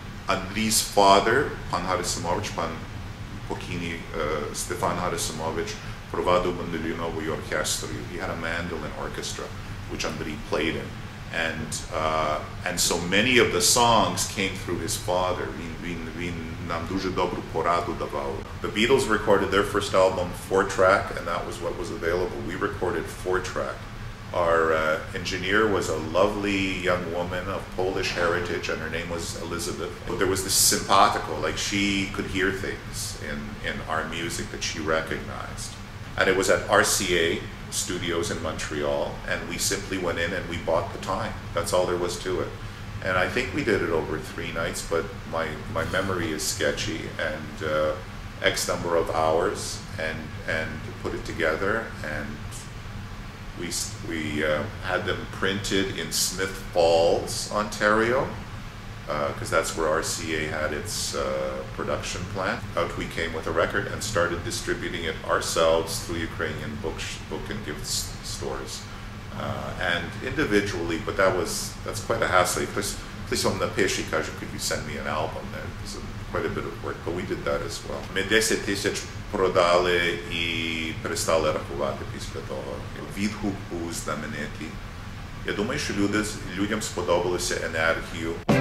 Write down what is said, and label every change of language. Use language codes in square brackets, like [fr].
[en] Andri's father, Pan Harisimovich, Pan Pokini, Stefan Harisimovich, [uk] провадив [en] mandolinovую orchestra. He had a mandolin orchestra, which Andri played in. And so many of the songs came through his father. [uk] Він нам дуже добру пораду давав. [en] The Beatles recorded their first album 4-track, and that was what was available. We recorded 4-track, Our engineer was a lovely young woman of Polish heritage, and her name was Elizabeth. There was this simpatico, like she could hear things in our music that she recognized. And it was at RCA Studios in Montreal, and we simply went in and we bought the time. That's all there was to it. And I think we did it over 3 nights, but my memory is sketchy, and X number of hours, and put it together, and we had them printed in Smith Falls, Ontario, because that's where RCA had its production plant. Out we came with a record and started distributing it ourselves through Ukrainian book and gift stores. And individually, but that's quite a hassle. Please on the page, could you send me an album? There's quite a bit of work, but we did that as well. [uk] Ми 10 тисяч продали і перестали рахувати після того. Відгук був знаменитий. Я думаю, що людям сподобалося енергію.